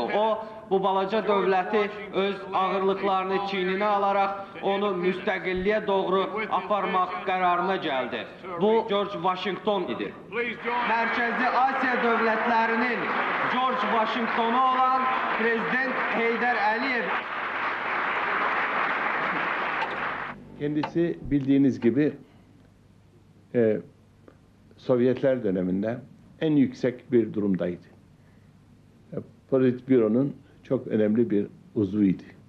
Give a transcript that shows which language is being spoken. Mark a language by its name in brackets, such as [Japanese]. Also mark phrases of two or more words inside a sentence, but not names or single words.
[Azerbaijani] O, bu balaca dövləti öz ağırlıqlarını çiyninə alaraq onu müstəqilliyə doğru aparmaq qərarına gəldi. Bu, George Washington idi. Mərkəzi Asiya dövlətlərinin George Washingtonu olan Prezident Heydər Əliyev. [Turkish] Kendisi bildiğiniz gibi Sovyetler döneminde en yüksek bir durumdaydı. Politbüro'nun çok önemli bir uzvuydu.